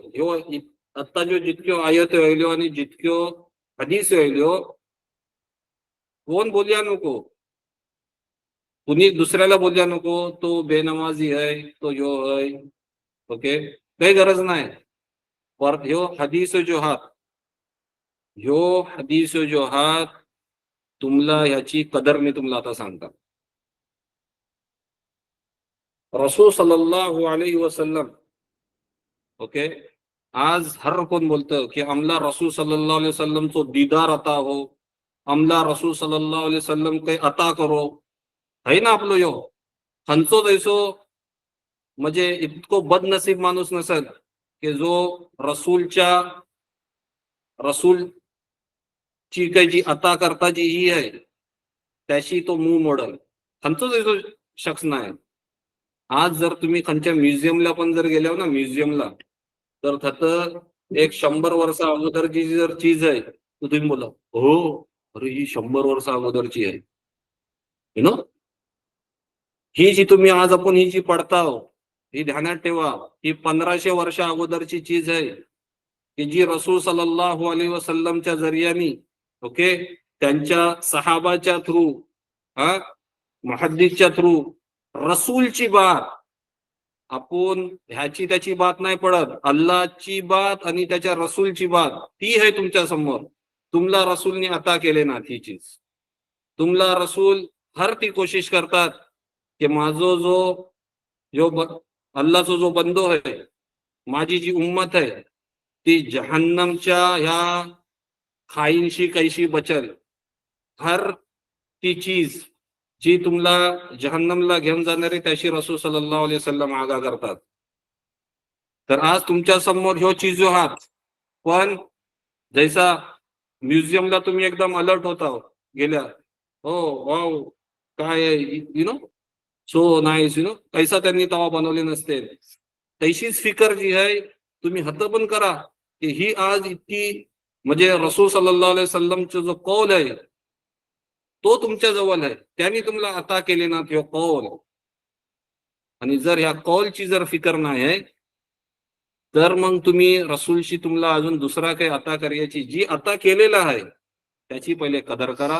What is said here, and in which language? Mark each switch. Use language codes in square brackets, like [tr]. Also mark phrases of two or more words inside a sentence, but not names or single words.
[mr] ह्यो आता जो जितक्यो आयत व्हायल्यो आणि जितक्यो हदीस व्हायल्यो, कोण बोलया नको, कुणी दुसऱ्याला बोलल्या नको तो बेनमाजी आहे, तो ह्यो आहे, ओके, काही गरज नाही. पर ह्यो हदीस जो हात तुम्हाला ह्याची कदर मी तुम्हाला आता सांगता. [ar] رسول صلى الله عليه وسلم, [mr] ओके, आज हर कोण बोलतं की आमला [ar] رسول صلى الله عليه وسلم [mr] चो दीदार अता हो, आमला [ar] رسول صلى الله عليه وسلم [mr] काही अता करो, है ना आपलं यो खंचो दैसो. म्हणजे इतको बदनसीब माणूस नसेल की जो रसूलची काही जी अता करता जी ही आहे त्याशी तो मुंह मोडल. खंचो दैसो शख्स नाही. आज जर तुम्ही खंच्या म्युझियमला पण जर गेल्यावर ना, म्युझियमला, तर त्यात एक 100 वर्ष अगोदरची जर चीज आहे तर तुम्ही बोला हो, अरे ही 100 वर्ष अगोदरची आहे. [en] you know, [mr] ही जी तुम्ही आज आपण ही जी पडताव, ही ध्यानात ठेवा, ही 1500 वर्ष अगोदरची चीज आहे की जी [ar] رسول صلى الله عليه وسلم [mr] जरियानी, ओके, त्यांच्या सहाबाच्या थ्रू हा मुहद्दिसच्या थ्रू रसूलची बात, आपण ह्याची त्याची बात नाही पडत, अल्लाहची बात आणि त्याच्या रसूलची बात ती आहे तुमच्या समोर. तुमला रसूलने अता केले ना ती चीज. तुमला रसूल हर ती कोशिश करतात की माझो जो अल्लाहचा जो बंदो आहे, माझी जी उम्मत आहे ती जहन्नमच्या ह्या खाईंशी कैशी बचल. हर ती चीज जी तुम्हाला जहन्नमला घेऊन जाणारे त्याशी [ar] رسول صلى الله عليه وسلم [mr] आगा करतात. तर आज तुमच्या समोर ह्यो चीज आहात, पण जैसा म्युझियमला तुम्ही एकदम अलर्ट होता गेल्या, हो वाव काय [en] you know so nice [mr] कैसा त्यांनी तवा बनवले नसते, तशीच फिकर जी आहे तुम्ही हत पण करा की ही आज इतकी म्हणजे [ar] رسول صلى الله عليه وسلم [mr] जो कौल आहे तो तुमच्या जवळ आहे, त्यांनी तुम्हाला अता केले ना ह्यो कौल. आणि जर ह्या कौलची जर फिकर नाही आहे तर मग तुम्ही रसूलशी तुम्हाला अजून दुसरा काही अता करायची जी अता केलेला आहे त्याची पहिले कदर करा.